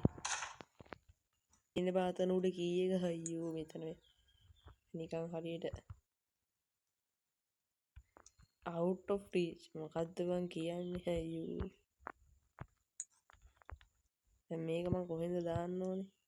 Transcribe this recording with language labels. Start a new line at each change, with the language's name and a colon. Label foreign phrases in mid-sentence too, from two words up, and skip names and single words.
Sinhala: ඉන්න පාතන උඩ කී එක අයියෝ මෙතන නිකන් හරියට
English: out of reach
Sinhala: මොකද්ද මං කියන්නේ අයියෝ. දැන් මේක මං කොහෙන්ද දාන්න ඕනේ?